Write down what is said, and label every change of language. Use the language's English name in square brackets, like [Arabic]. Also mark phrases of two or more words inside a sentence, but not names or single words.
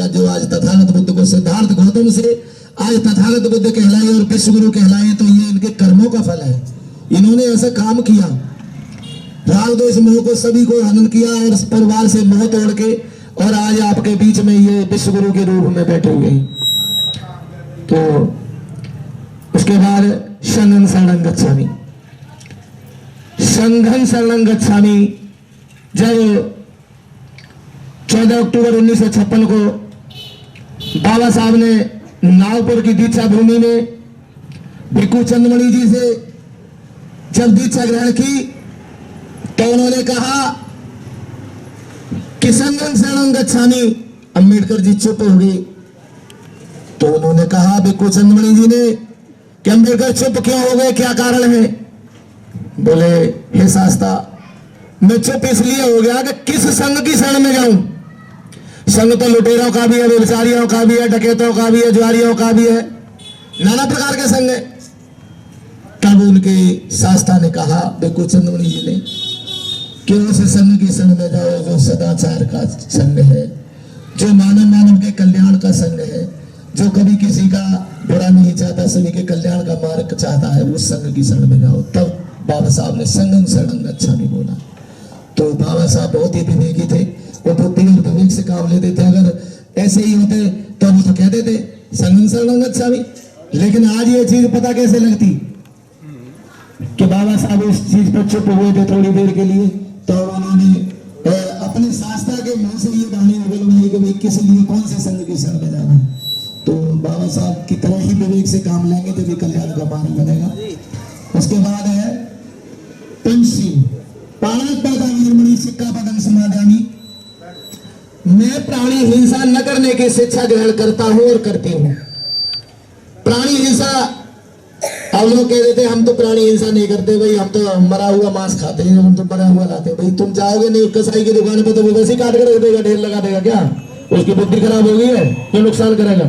[Hindi] जो आज तथागत बुद्ध को सिद्धार्थ गौतम से आज तथागत बुद्ध कहलाए और विश्व गुरु कहलाए तो ये इनके कर्मों का फल है। इन्होंने ऐसा काम किया, राग द्वेष मोह को सभी को हनन किया और परिवार से मोह तोड़ के, और आज आपके बीच में ये विश्व गुरु के रूप में बैठे हुए हैं। तो उसके बाद [Pali] संघं शरणं गच्छामि। संघं शरणं गच्छामि [Hindi] जब 14 अक्टूबर 1956 को बाबा साहब ने नागपुर की दीक्षा भूमि में भिक्खु चंद्रमणि जी से जब दीक्षा ग्रहण की तो उन्होंने कहा कि [Pali] संघं शरणं गच्छामि। [Hindi] अंबेडकर जी चुप हो गए। तो उन्होंने कहा भिक्खु चंद्रमणि जी ने कि अंबेडकर चुप क्यों हो गए, क्या कारण है? बोले हे शास्ता, मैं चुप इसलिए हो गया कि किस संघ की शरण में जाऊं। संघ तो लुटेरों का भी है, व्यभिचारियों का भी है, डकैतों का भी है, जुआरियों का भी है, नाना प्रकार के संघ है। तब उनके शास्त्रा ने कहा भिक्खु चंद्रमणि जी ने कि उस संघ की शरण में जाओ जो सदाचार का संघ है, जो मानव के कल्याण का संघ है, जो कभी किसी का बुरा नहीं चाहता, सभी के कल्याण का मार्ग चाहता है, उस संघ की शरण में जाओ। तब बाबा साहब ने [Pali] संघं शरणं गच्छामि [Hindi] बोला। तो बाबा साहब बहुत ही विवेकी थे, वो बुद्धि और विवेक से काम लेते थे। अगर ऐसे ही होते तो वो तो कहते थे [Pali] संघं शरणं गच्छामि। [Hindi] लेकिन आज ये चीज पता कैसे लगती कि बाबा साहब उस चीज पर चुप हुए थे थोड़ी देर के लिए, तो उन्होंने अपने शास्त्रा के मुंह से ये वाणी उगलवाई कि भाई किस लिए कौन से संघ की शरण में जाना। तो बाबा साहब की तरह ही विवेक से काम लेंगे तो भी कल्याण का मार्ग बनेगा। उसके बाद है पंचशील, [Pali] प्राणात्मा निर्मणि सिक्खापदं समादयामि। [Hindi] मैं प्राणी हिंसा न करने की शिक्षा ग्रहण करता हूं और करती हूं। प्राणी हिंसा, अब लोग कह देते हम तो प्राणी हिंसा नहीं करते, भाई हम तो मरा हुआ मांस खाते हैं, हम तो मरा हुआ लाते हैं। भाई तुम जाओगे नहीं कसाई की दुकान पे तो वो वैसे ही काट कर रख देगा, ढेर लगा देगा, क्या उसकी बुद्धि खराब हो गई है, क्यों नुकसान करेगा।